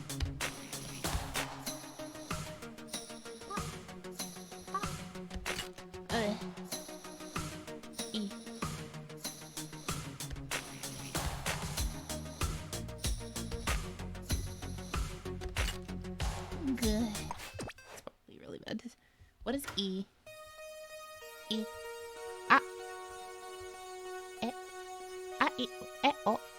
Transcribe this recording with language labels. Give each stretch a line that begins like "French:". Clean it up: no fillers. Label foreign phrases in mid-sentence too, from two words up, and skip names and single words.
English: Pop. Pop. E. Good. It's probably really bad. What is E? E. Ah. E. Ah. E. E. O.